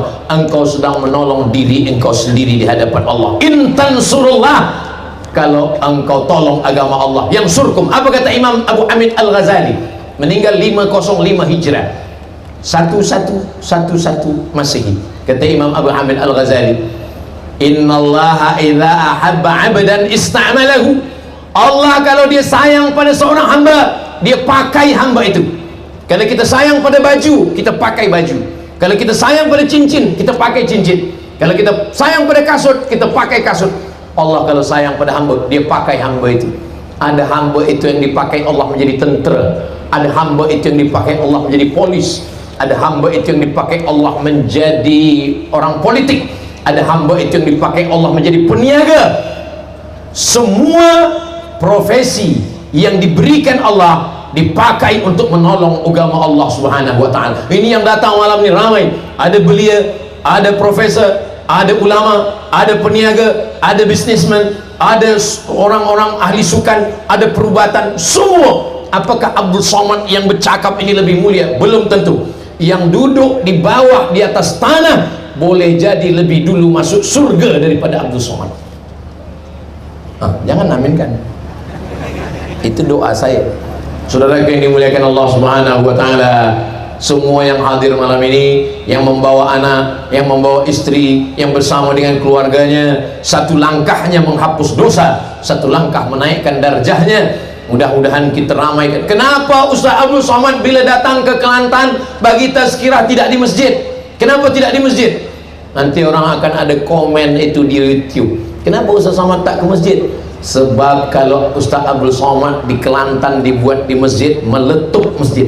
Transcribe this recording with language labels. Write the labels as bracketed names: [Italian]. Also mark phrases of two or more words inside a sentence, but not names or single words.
[Malay] Engkau sedang menolong diri engkau sendiri di hadapan Allah. [Arabic] إن تنصروا الله, [Malay] kalau engkau tolong agama Allah, [Arabic] ينصركم. [Malay] Apa kata Imam Abu Hamid Al-Ghazali, meninggal 505 Hijrah, 1111 Masehi. Kata Imam Abu Hamid Al-Ghazali, [Arabic] إن الله إذا أحب عبدا استعمله. [Malay] Allah kalau dia sayang pada seorang hamba, dia pakai hamba itu. Kalau kita sayang pada baju, kita pakai baju. Kalau kita sayang pada cincin, kita pakai cincin. Kalau kita sayang pada kasut, kita pakai kasut. Allah kalau sayang pada hamba, dia pakai hamba itu. Ada hamba itu yang dipakai Allah menjadi tentera. Ada hamba itu yang dipakai Allah menjadi polis. Ada hamba itu yang dipakai Allah menjadi orang politik. Ada hamba itu yang dipakai Allah menjadi peniaga. Semua profesi yang diberikan Allah dipakai untuk menolong agama Allah [Arabic] سبحانه وتعالى. [Malay] Ini yang datang malam ini ramai. Ada belia, ada profesor, ada ulama, ada peniaga, ada businessman, ada orang-orang ahli sukan, ada perubatan, semua. Apakah Abdul Somad yang bercakap ini lebih mulia? Belum tentu. Yang duduk di bawah, di atas tanah, boleh jadi lebih dulu masuk surga daripada Abdul Somad. Jangan aminkan. Itu doa saya. Saudara yang dimuliakan Allah [Arabic] سبحانه وتعالى, [Malay] semua yang hadir malam ini, yang membawa anak, yang membawa istri, yang bersama dengan keluarganya, satu langkahnya menghapus dosa, satu langkah menaikkan darjahnya. Mudah-mudahan kita ramaikan. Kenapa Ustaz Abdul Somad bila datang ke Kelantan bagi tazkirah tidak di masjid? Kenapa tidak di masjid? Nanti orang akan ada komen itu di YouTube. Kenapa Ustaz Somad tak ke masjid? Sebab kalau Ustaz Abdul Somad di Kelantan dibuat di masjid, meletup masjid.